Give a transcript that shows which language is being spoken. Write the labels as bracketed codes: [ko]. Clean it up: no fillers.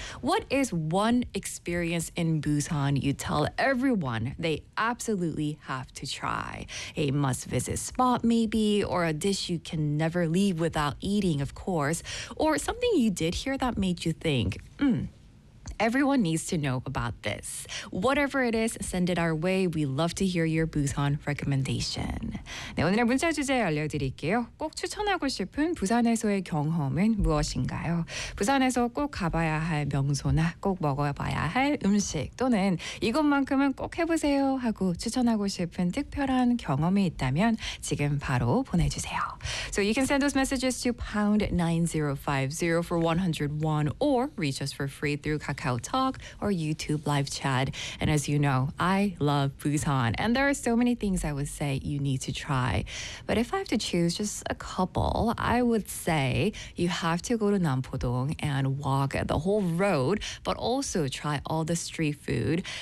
[en] What is one experience in Busan you tell everyone they absolutely have to try? A must-visit spot, maybe, or a dish you can never leave without eating, of course, or something you did here that made you think, everyone needs to know about this. Whatever it is, send it our way. We love to hear your Busan recommendation. [ko] 네, 오늘의 문자 주제 알려드릴게요. 꼭 추천하고 싶은 부산에서의 경험은 무엇인가요? 부산에서 꼭 가봐야 할 명소나 꼭 먹어봐야 할 음식 또는 이것만큼은 꼭 해보세요 하고 추천하고 싶은 특별한 경험이 있다면 지금 바로 보내주세요. [en] So you can send those messages to #9050 for 101 or reach us for free through KakaoTalk or YouTube live chat. And as you know, I love Busan. And there are so many things I would say you need to try. But if I have to choose just a couple, I would say you have to go to Nampo-dong and walk the whole road, but also try all the street food.